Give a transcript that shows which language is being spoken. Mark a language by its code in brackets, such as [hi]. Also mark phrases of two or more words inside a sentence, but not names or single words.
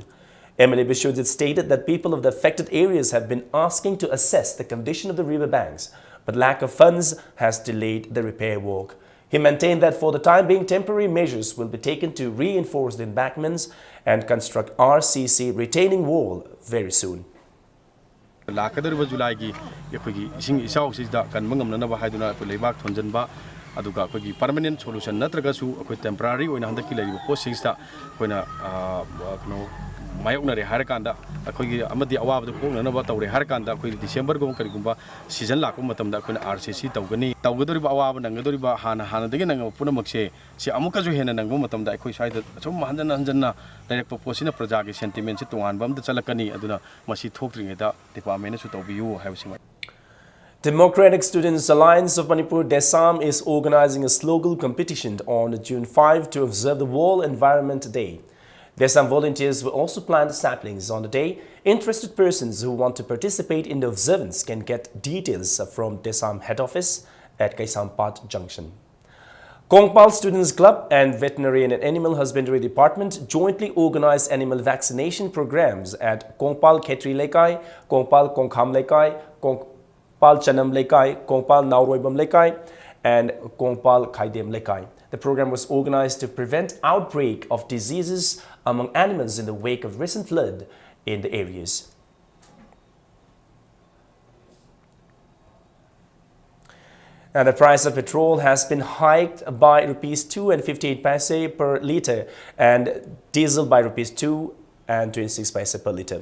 [en] MLA Bishwajit stated that people of the affected areas have been asking to assess the condition of the river banks, but lack of funds has delayed the repair work. He maintained that for the time being, temporary measures will be taken to reinforce the embankments and construct RCC retaining wall very soon. [mni] July aduga ko gi [en] permanent solution [mni] natraga su ko temporary oina handaki laiba post 6 ta koina no mayokna re harakanda akogi amadi awab do kongna na ba tawre harakanda ko December gom karigumba season la ko matam da koina RCC tawgani tawgadori ba awab nangadori ba hana dagi nang puna makse si amuka ju hena nang matam da ko sai da chom hanjana direct proposina praja gi sentiment si tongan bam da chalakani aduna masi thokringe da department su tawbiu hausing. [en] Democratic Students Alliance of Manipur, DESAM, is organizing a slogan competition on June 5 to observe the World Environment Day. Desam volunteers will also plant saplings on the day. Interested persons who want to participate in the observance can get details from Desam head office at Kaisampat Junction. Kongpal Students Club and Veterinary and Animal Husbandry Department jointly organized animal vaccination programs at Kongpal Khetri Lekai, Kongpal Kongkham Lekai, Kongpal Chanam Lekai, Kongpal Nauroibam Lekai, and Kongpal Khaidem Lekai. The program was organized to prevent outbreak of diseases among animals in the wake of recent flood in the areas. And the price of petrol has been hiked by rupees 2 and 58 paise per litre and diesel by rupees 2 and 26 paise per litre.